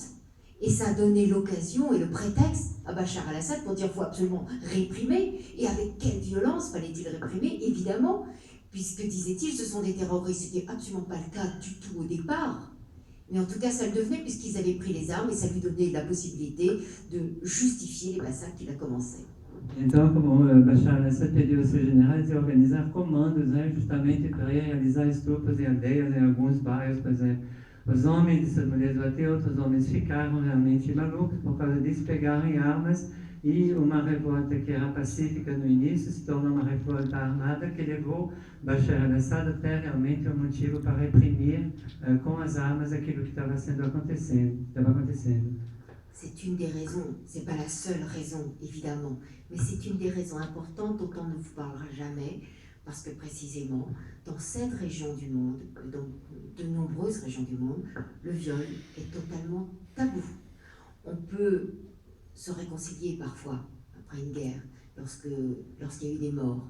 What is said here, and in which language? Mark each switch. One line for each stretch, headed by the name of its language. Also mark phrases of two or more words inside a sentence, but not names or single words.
French: Et ça a donné l'occasion et le prétexte à Bachar al-Assad pour dire qu'il faut absolument réprimer. Et avec quelle violence fallait-il réprimer? Évidemment, puisque, disait-il, ce sont des terroristes. Ce n'était absolument pas le cas du tout au départ. Mais en tout cas, ça le devenait puisqu'ils avaient pris les armes et ça lui donnait la possibilité de justifier les massacres qu'il a commencés.
Portuguese: Então, como Bachar al-Assad pediu aos seus generais de organizar comandos, né, justamente para realizar estupros em aldeias, em alguns bairros, por exemplo. Os homens, essas mulheres, até outros homens, ficaram realmente malucos por causa disso, pegaram armas, e uma revolta que era pacífica no início se tornou uma revolta armada que levou Bachar al-Assad até realmente um motivo para reprimir com as armas aquilo que estava acontecendo.
French: C'est une des raisons, c'est pas la seule raison évidemment, mais c'est une des raisons importantes dont on ne vous parlera jamais, Parce que précisément, dans cette région du monde, dans de nombreuses régions du monde, le viol est totalement tabou. On peut se réconcilier parfois après une guerre, lorsqu'il y a eu des morts.